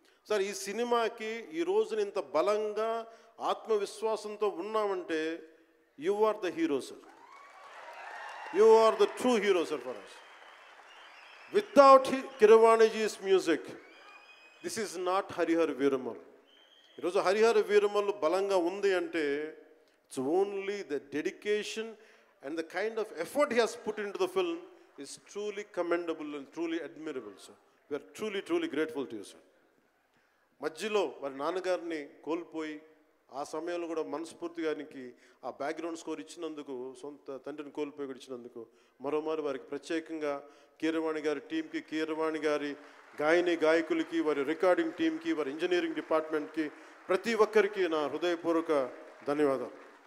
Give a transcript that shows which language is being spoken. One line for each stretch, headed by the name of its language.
English: sir
Telugu: ఈ సినిమాకి ఈ రోజున ఇంత బలంగా ఆత్మవిశ్వాసంతో ఉన్నామంటే
English: You are the hero sir, you are the true hero sir for us. Without కీరవాణిజీస్ music this is not Harihara Veeramal.
Telugu: ఈరోజు హరిహర వీరమల్ బలంగా ఉంది అంటే
English: It's only the dedication and the kind of effort he has put into the film is truly commendable and truly admirable, sir. We are truly grateful to you, sir.
Telugu: మధ్యలో వారి నాన్నగారిని కోల్పోయి ఆ సమయంలో కూడా మనస్ఫూర్తిగా ఆయనకి ఆ బ్యాక్గ్రౌండ్ స్కోర్ ఇచ్చినందుకు, సొంత తండ్రిని కోల్పోయి కూడా ఇచ్చినందుకు మరోమారు వారికి ప్రత్యేకంగా కీరవాణి గారి టీంకి, కీరవాణి గారి గాయకులకి, వారి రికార్డింగ్ టీంకి, వారి ఇంజనీరింగ్ డిపార్ట్మెంట్కి, ప్రతి ఒక్కరికి నా హృదయపూర్వక ధన్యవాదాలు.